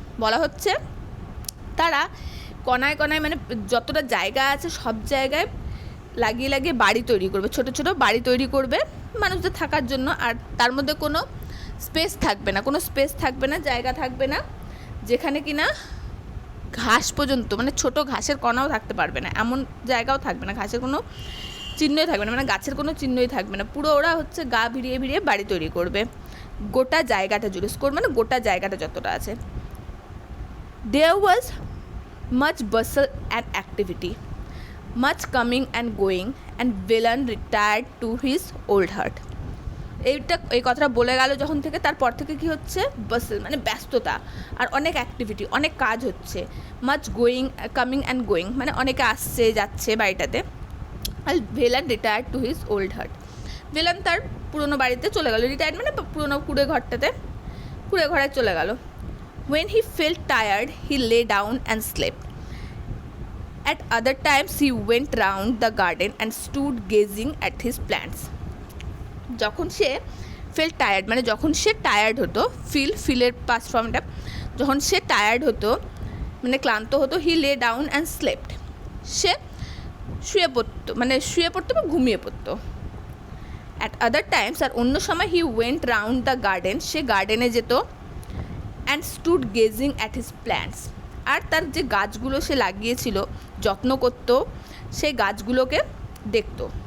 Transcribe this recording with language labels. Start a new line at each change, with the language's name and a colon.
Bangla: বলা হচ্ছে তারা কণায় কণায়, মানে যতটা জায়গা আছে সব জায়গায় লাগিয়ে লাগিয়ে বাড়ি তৈরি করবে, ছোট ছোট বাড়ি তৈরি করবে মানুষদের থাকার জন্য, আর তার মধ্যে কোনো স্পেস থাকবে না, কোনো স্পেস থাকবে না, জায়গা থাকবে না যেখানে কিনা ঘাস পর্যন্ত, মানে ছোট ঘাসের কণাও থাকতে পারবে না, এমন জায়গাও থাকবে না, ঘাসের কোনো চিহ্নই থাকবে না, মানে গাছের কোনো চিহ্নই থাকবে না, পুরো ওরা হচ্ছে গা ভিড়িয়ে ভিড়িয়ে বাড়ি তৈরি করবে গোটা জায়গাটা জুড়ে, স্কোর মানে গোটা জায়গাটা যতটা আছে।
English: There was much bustle and activity, much coming and going, and villain retired to his old hut.
Bangla: এই কথাটা বলে গেল যখন থেকে, তারপর থেকে কি হচ্ছে, বাসল মানে ব্যস্ততা, আর অনেক অ্যাক্টিভিটি, অনেক কাজ হচ্ছে,
English: much going coming and going
Bangla: মানে অনেকে আসছে যাচ্ছে বাড়িটাতে। আর
English: villain retired to his old heart,
Bangla: villain তার পুরনো বাড়িতে চলে গেল, রিটায়ার্ড মানে পুরনো কুড়ে ঘরে চলে গেল।
English: When he felt tired, he lay down and slept. At other times, he went round the garden and stood gazing at his plants.
Bangla: যখন সে ফেল টায়ার্ড, মানে যখন সে টায়ার্ড হতো, ফিলের পাস্ট ফর্মটা, যখন সে টায়ার্ড হতো মানে ক্লান্ত হতো,
English: he lay down and slept,
Bangla: সে শুয়ে পড়তো বা ঘুমিয়ে পড়তো।
English: at other times,
Bangla: আর অন্য সময়,
English: he went round the garden,
Bangla: সে গার্ডেনে যেত,
English: and stood gazing at his plants,
Bangla: আর তার যে গাছগুলো সে লাগিয়েছিল, যত্ন করতো, সেই গাছগুলোকে দেখতো।